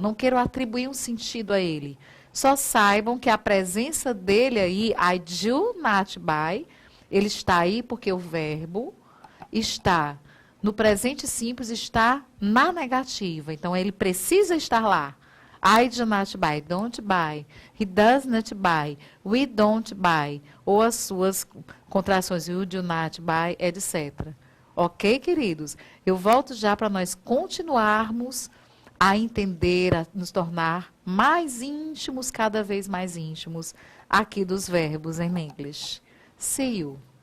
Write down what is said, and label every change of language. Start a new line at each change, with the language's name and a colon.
Portuguese: Não queiram atribuir um sentido a ele. Só saibam que a presença dele aí,
English: I do not buy,
Portuguese: ele está aí porque o verbo está no presente simples, está na negativa. Então, ele precisa estar lá.
English: I do not buy, don't buy. He does not buy, we don't buy.
Portuguese: Ou as suas contrações,
English: you do not buy,
Portuguese: etc. Ok, queridos? Eu volto já para nós continuarmos a entender, a nos tornar mais íntimos, cada vez mais íntimos, aqui dos verbos em English.
English: See you.